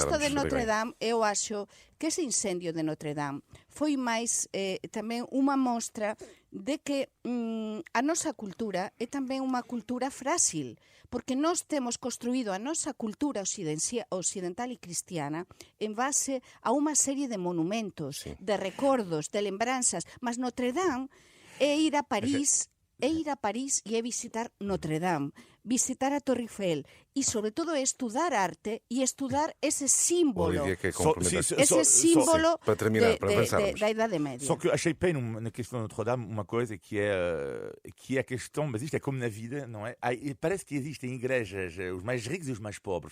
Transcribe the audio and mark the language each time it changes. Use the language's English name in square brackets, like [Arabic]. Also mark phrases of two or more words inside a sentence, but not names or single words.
[Galician] Isto de Notre Dame, eu acho que ese incendio de Notre Dame foi máis tamén unha mostra de que a nosa cultura é tamén unha cultura frágil, porque nós temos construído a nosa cultura occidental e cristiana en base a unha serie de monumentos, de recordos, de lembranzas, mas Notre Dame é ir a París, [Portuguese] e é visitar Notre Dame, visitar a Torre Eiffel e, sobre todo, é estudar arte e estudar esse símbolo. Esse símbolo da Idade Média. Só que achei bem na questão de Notre Dame uma coisa que é a questão, mas isto é como na vida, não é? Parece que existem igrejas, os mais ricos e os mais pobres.